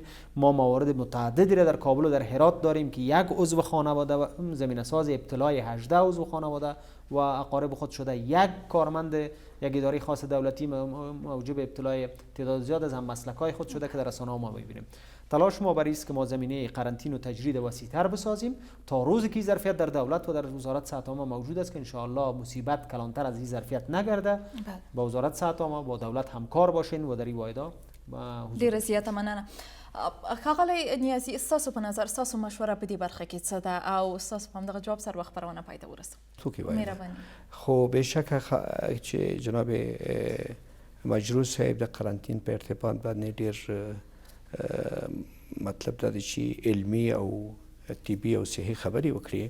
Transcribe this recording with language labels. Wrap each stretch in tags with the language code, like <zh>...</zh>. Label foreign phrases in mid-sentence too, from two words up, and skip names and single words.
<fa>ما موارد متعددی را در کابل و در هرات داریم که یک عضو خانواده و زمینه ساز ابتلای 18 عضو خانواده و اقارب خود شده، یک کارمند یک اداره خاص دولتی موجب ابتلای تعداد زیاد از هم مسلکای خود شده که در رسانه‌ها ما می‌بینیم. تلاش ما بر است که ما زمینه قرنطین و تجرید وسیع‌تر بسازیم تا روزی که ظرفیت در دولت و در وزارت صحت عامه موجود است که</fa> <ar>ان شاء الله</ar> <fa>مصیبت کلانتر از این ظرفیت نگرده. با وزارت صحت عامه با دولت همکار باشین و در این واحدها</fa> <ps>ډیره زیاته مننه. ښاغلی نیازي، ستاسو په نظر ستاسو مشوره په دې برخه کې څه ده او ستاسو په همدغه جواب سره خپرونه پای ته ورسوو؟ مهرباني. خب بشک چې جناب مجروح صاحب د قرنطین په ارتباط باندې ډیر مطلب دا دی چې علمی او طبي او صحي خبرې وکړي.</ps>